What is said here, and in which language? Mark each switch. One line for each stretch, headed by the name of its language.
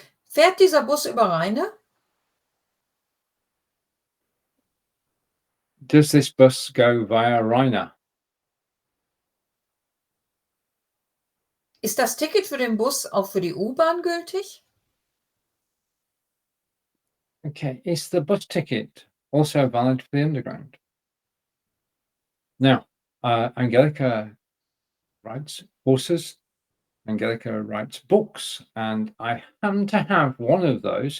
German: Fährt dieser Bus über Rheine?
English: Does this bus go via Rheine?
German: Ist das Ticket für den Bus auch für die U-Bahn gültig?
English: Okay, is the bus ticket also valid for the underground? Now, Angelika writes horses. Angelika writes books, and I happen to have one of those.